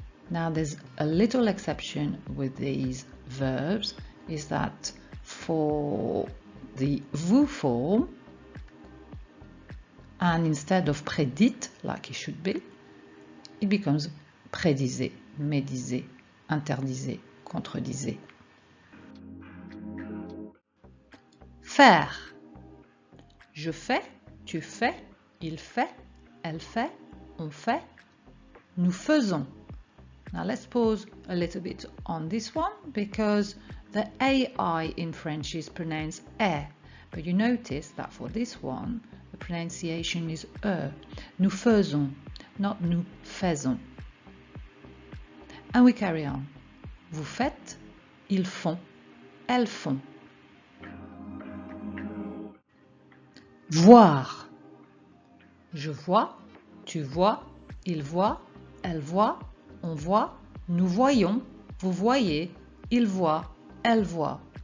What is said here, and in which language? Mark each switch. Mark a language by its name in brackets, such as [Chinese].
[English] Now there's a little exception with these verbs, is that for the vous form, and instead of prédite, like it should be, it becomes [French] prédisez, médisez, interdisez, contredisez. Faire. Je fais, tu fais, il fait, elle fait, on fait, nous faisons. [English] Now let's pause a little bit on this one, because the AI in French is pronounced e, but you notice that for this one the pronunciation is e. [French] Nous faisons, [English] not [French] nous faisons. [English] And we carry on. [French] Vous faites, ils font, elles font. Voir. Je vois, tu vois, il voit, elle voit, on voit, nous voyons, vous voyez, il voit, elle voit.